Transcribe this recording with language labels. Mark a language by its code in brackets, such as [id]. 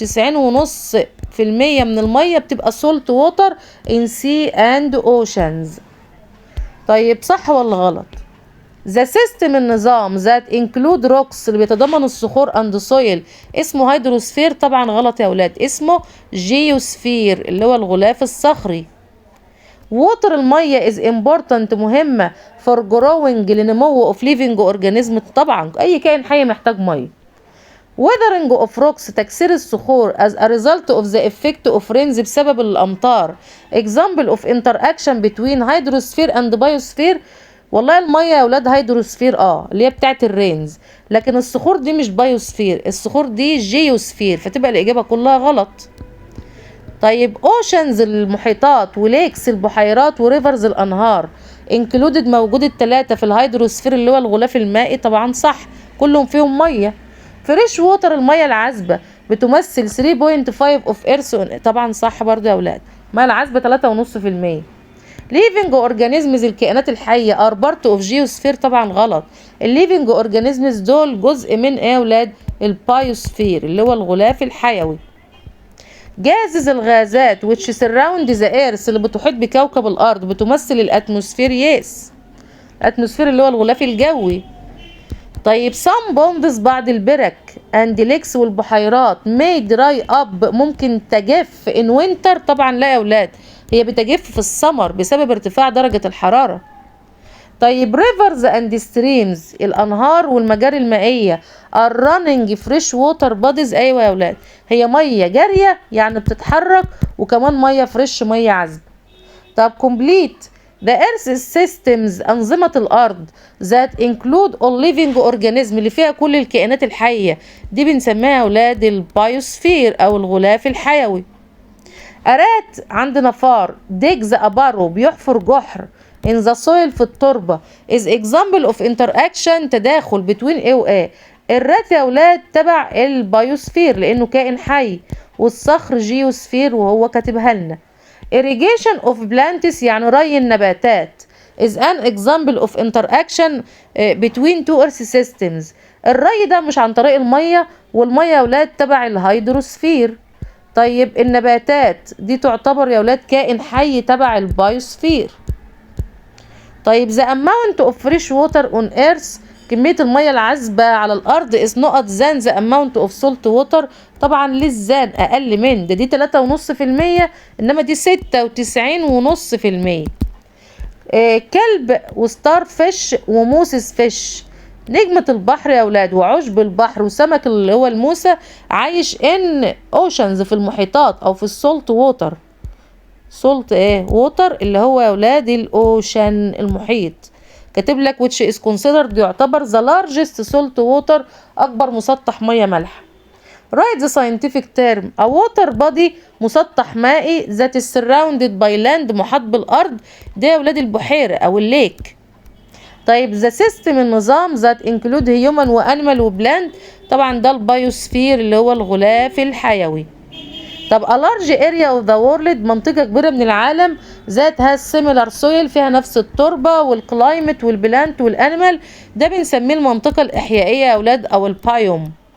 [ar] 96.5% من المية بتبقى سولت ووتر ان سي اند اوشنز. طيب صح ولا غلط؟ ذا سيستم النظام ذات انكلود روكس اللي بيتضمن الصخور اند سويل اسمه هيدروسفير. طبعا غلط يا اولاد، اسمه جيوسفير اللي هو الغلاف الصخري. [en] water [ar] المية [en] is important [ar] مهمة [en] for growing [ar] لنمو [en] of living organism. [ar] طبعا أي كائن حي محتاج مية. [en] weathering of rocks [ar] تكسير الصخور [en] as a result of the effect of rains [ar] بسبب الأمطار. [en] example of interaction between hydrosphere and biosphere. [ar] والله المية يا أولاد هيدروسفير اللي هي بتاعت الرينز، لكن الصخور دي مش بايوسفير، الصخور دي جيوسفير، فتبقى الإجابة كلها غلط. طيب اوشنز المحيطات وليكس البحيرات وريفرز الانهار انكلودد موجود الثلاثه في الهيدروسفير اللي هو الغلاف المائي. طبعا صح، كلهم فيهم ميه. فريش ووتر الميه العذبه بتمثل [en] 3.5 of earth. [ar] طبعا صح برضه يا اولاد. الميه العذبه 3.5%. [en] living organisms [ar] الكائنات الحيه [en] are part of geosphere. [ar] طبعا غلط. الليفنج organisms دول جزء من ايه يا اولاد؟ البايوسفير اللي هو الغلاف الحيوي. جازز الغازات [en] which surround the earth [ar] اللي بتحيط بكوكب الارض بتمثل الاتموسفير. يس، الاتموسفير اللي هو الغلاف الجوي. [en] طيب some bonds [ar] بعض البرك [en] and lakes [ar] والبحيرات [en] may dry up [ar] ممكن تجف [en] in winter. [ar] طبعا لا يا اولاد، هي بتجف في السمر بسبب ارتفاع درجة الحرارة. [en] طيب rivers and streams [ar] الأنهار والمجاري المائية [en] are running fresh water bodies. [ar] أيوة يا أولاد، هي مية جارية يعني بتتحرك، وكمان مية فريش مية عذبة. طب [en] complete the earth systems [ar] أنظمة الأرض [en] that include all living organism [ar] اللي فيها كل الكائنات الحية دي بنسميها يا أولاد البايوسفير أو الغلاف الحيوي. أرات عندنا فار [en] digs a burrow [ar] بيحفر جحر [en] in the soil [ar] في التربة [en] is example of interaction [ar] تداخل [en] between A و A. [ar] الرات يا أولاد تبع البايوسفير لأنه كائن حي، والصخر جيوسفير وهو كاتبها لنا. [en] irrigation of plants [ar] يعني ري النباتات [en] is an example of interaction between two earth systems. [ar] الري ده مش عن طريق المية، والمية يا أولاد تبع الهيدروسفير. طيب النباتات دي تعتبر يا ولاد كائن حي تبع البايوسفير. [en] طيب the amount of fresh water on earth [ar] كمية المية العذبة على الأرض [en] is not than the amount of salt water. [ar] طبعا للزان أقل من دي 3.5%، إنما دي 96.5%. كلب وستار فيش وموسس فيش نجمة البحر يا أولاد وعشب البحر وسمك اللي هو الموسى عايش ان اوشنز في المحيطات او في السولت ووتر. سولت ايه ووتر اللي هو يا أولاد الاوشن المحيط. كاتب لك [en] which is considered [ar] يعتبر [en] the largest salt water [ar] اكبر مسطح مياه مالحة. [en] write the scientific term a water body [ar] مسطح مائي [en] that is surrounded by land [ar] محاط بالارض. ده يا أولاد البحيرة او الليك. طيب [en] the system [ar] النظام [en] that include human [ar] وانيمال وبلاند طبعا ده البايوسفير اللي هو الغلاف الحيوي. طب [en] a large area of the world [ar] منطقة كبيرة من العالم ذات [en] has similar soil [ar] فيها نفس التربة والكلايمت والبلانت والانيمال ده بنسميه المنطقة الإحيائية يا أولاد أو البايوم.